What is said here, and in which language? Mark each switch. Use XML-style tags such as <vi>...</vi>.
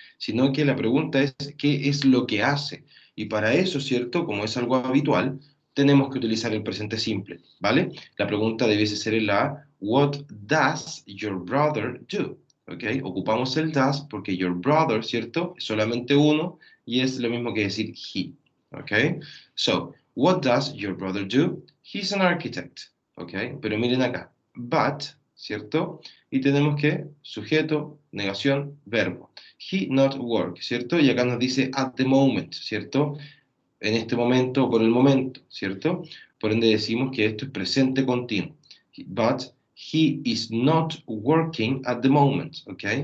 <es>Sino que la pregunta es ¿qué es lo que hace? Y para eso, ¿cierto? Como es algo habitual, tenemos que utilizar el presente simple, ¿vale? La pregunta debiese ser la</es> <en>What does your brother do?</en> <es>¿Ok? Ocupamos el does porque your brother, ¿cierto? Es solamente uno y es lo mismo que decir he. ¿Ok?</es> <en>So, what does your brother do? He's an architect. ¿Ok?</en> <es>Pero miren acá.</es> <en>But, ¿cierto?</en> <es>Y tenemos que sujeto, negación, verbo.</es> <en>He not work,</en> <es>¿cierto? Y acá nos dice</es> <en>at the moment,</en> <es>¿cierto? En este momento o por el momento, ¿cierto? Por ende decimos que esto es presente continuo.</es> <en>But he is not working at the moment, ¿ok?</en>